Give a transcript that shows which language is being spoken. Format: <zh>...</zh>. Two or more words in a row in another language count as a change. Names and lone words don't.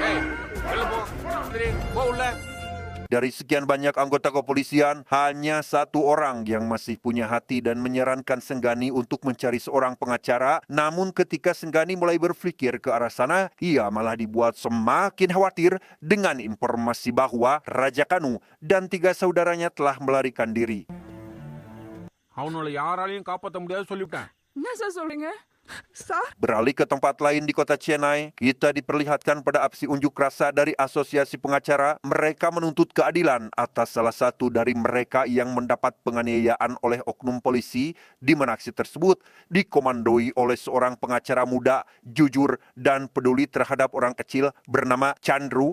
<id>Dari sekian banyak anggota kepolisian, hanya satu orang yang masih punya hati dan menyarankan Senggani untuk mencari seorang pengacara. Namun ketika Senggani mulai berpikir ke arah sana, ia malah dibuat semakin khawatir dengan informasi bahwa Raja Kanu dan 3 saudaranya telah melarikan diri.</id> <ta>அவனோட யாராலையும் காப்பாற்ற முடியாது சொல்லிவிட்டேன். என்ன சார் சொல்றீங்க?</ta> <id>Sah? Beralih ke tempat lain di kota Chennai, kita diperlihatkan pada aksi unjuk rasa dari asosiasi pengacara. Mereka menuntut keadilan atas salah satu dari mereka yang mendapat penganiayaan oleh oknum polisi, di mana aksi tersebut dikomandoi oleh seorang pengacara muda, jujur dan peduli terhadap orang kecil bernama Chandru.</id>